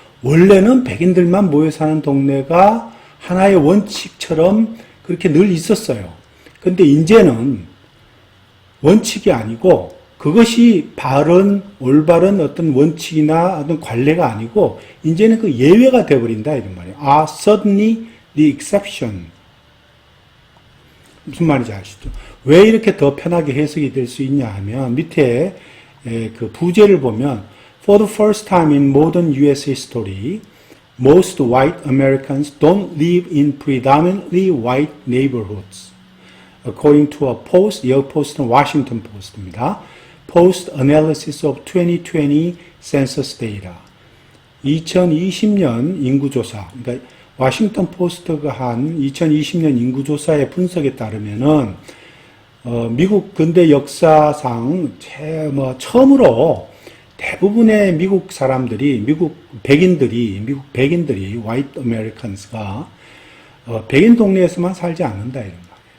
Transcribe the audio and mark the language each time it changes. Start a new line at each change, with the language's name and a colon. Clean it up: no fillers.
Korean: 원래는 백인들만 모여 사는 동네가 하나의 원칙처럼 그렇게 늘 있었어요. 근데 이제는 원칙이 아니고 그것이 올바른 어떤 원칙이나 어떤 관례가 아니고 이제는 그 예외가 되어버린다 이런 말이에요.
English: suddenly the exception.
Korean: 무슨 말인지 아시죠? 왜 이렇게 더 편하게 해석이 될 수 있냐 하면 밑에 그 부제를 보면
English: For the first time in modern US history, most white Americans don't live in predominantly white neighborhoods. According to a post,
Korean: 여기 포스트는
English: Washington Post입니다. Post Analysis of 2020 Census Data.
Korean: 2020년 인구조사, 그러니까 워싱턴 포스트가 한 2020년 인구조사의 분석에 따르면은 미국 근대 역사상 처음으로 대부분의 미국 사람들이 미국 백인들이 white Americans가 백인 동네에서만 살지 않는다 이런 말이에요.